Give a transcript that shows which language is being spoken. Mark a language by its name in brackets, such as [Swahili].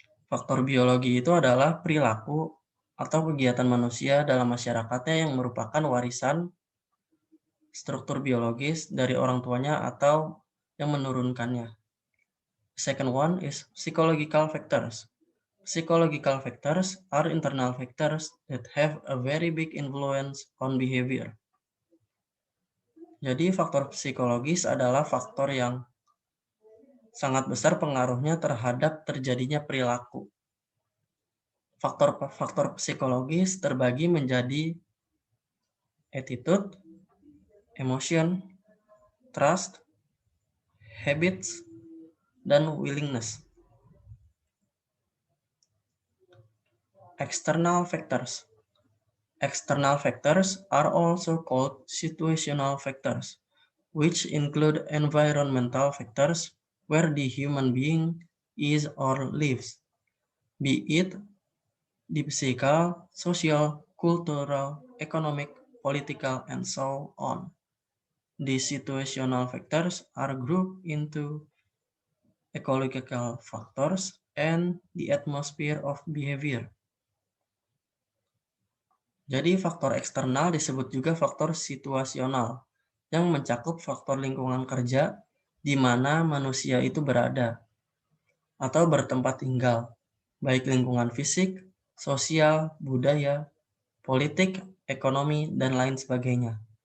[Indonesian] Faktor biologi itu adalah perilaku atau kegiatan manusia dalam masyarakatnya yang merupakan warisan struktur biologis dari orang tuanya atau yang menurunkannya. [English] Second one is psychological factors. Psychological factors are internal factors that have a very big influence on behavior. [Indonesian] Jadi faktor psikologis adalah faktor yang sangat besar pengaruhnya terhadap terjadinya perilaku. Faktor psikologis terbagi menjadi attitude, emotion, trust, habits, dan willingness. [English] External factors. External factors are also called situational factors, which include environmental factors where the human being is or lives, be it the physical, social, cultural, economic, political, and so on. The situational factors are grouped into ecological factors and the atmosphere of behavior. [Indonesian] Jadi faktor eksternal disebut juga faktor situasional yang mencakup faktor lingkungan kerja di mana manusia itu berada atau bertempat tinggal, baik lingkungan fisik, sosial, budaya, politik, ekonomi, dan lain sebagainya.